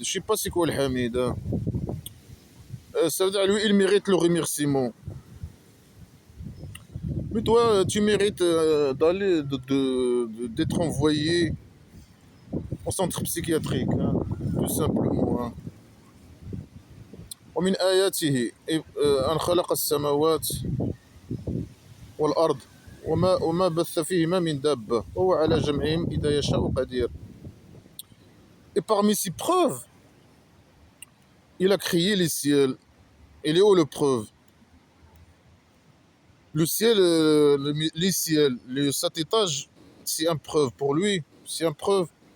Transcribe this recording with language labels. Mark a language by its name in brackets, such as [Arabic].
[French] Je sais pas c'est quoi le Hamid. Hein. Ça veut dire, lui, il mérite le remerciement. Mais toi, tu mérites d'aller, d'être envoyé au centre psychiatrique, hein, tout simplement. Hein. [Arabic] ومن آياته أن خلق السماوات والأرض وما بث فيهما من دابة وهو على جمعهم إذا يشاء قدير. [French] Et parmi ses preuves, il a créé les ciels. Et les hauts le preuve. Le ciel, les ciels, cet étage, c'est une preuve pour lui. C'est une preuve.